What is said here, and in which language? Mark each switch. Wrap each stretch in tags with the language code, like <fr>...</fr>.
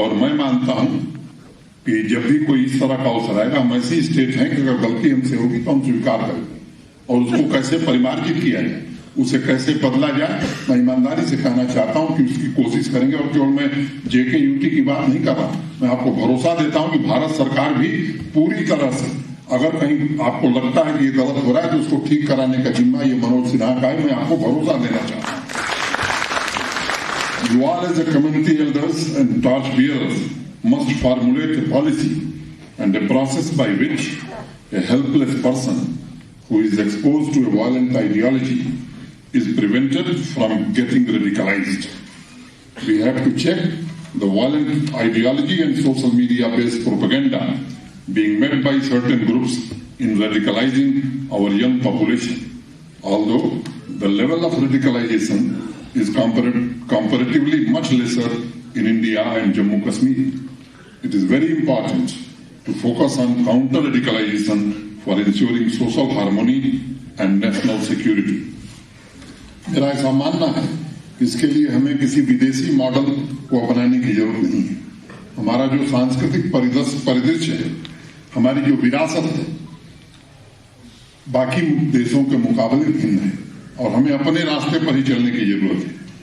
<hi>और मैं मानता हूं कि जब भी कोई इस तरह का अवसर आएगा, हम ऐसी स्टेट हैं कि अगर गलती हमसे होगी तो हम स्वीकार करेंगे और उसको कैसे परिमार्जित किया जाए, उसे कैसे बदला जाए, मैं ईमानदारी से कहना चाहता हूं कि उसकी कोशिश करेंगे। और केवल मैं JKUT की बात नहीं कर रहा, मैं आपको भरोसा देता हूं कि भारत सरकार भी पूरी तरह से, अगर कहीं आपको लगता है कि ये गलत हो रहा है तो उसको ठीक कराने का जिम्मा ये मनोज सिन्हा का है। मैं आपको भरोसा देना चाहता हूं।</hi> <en>You all as a community elders and torch bearers must formulate a policy and a process by which a helpless person who is exposed to a violent ideology is prevented from getting radicalized. We have to check the violent ideology and social media-based propaganda being made by certain groups in radicalizing our young population. Although the level of radicalization is comparatively much lesser in India and Jammu Kashmir, it is very important to focus on counter-radicalization for ensuring social harmony and national security.</en> <hi>मेरा ऐसा मानना है कि इसके लिए हमें किसी विदेशी मॉडल को अपनाने की जरूरत नहीं है। हमारा जो सांस्कृतिक परिदृश्य है, हमारी जो विरासत है, बाकी देशों के मुकाबले भिन्न है और हमें अपने रास्ते पर ही चलने की जरूरत है।</hi>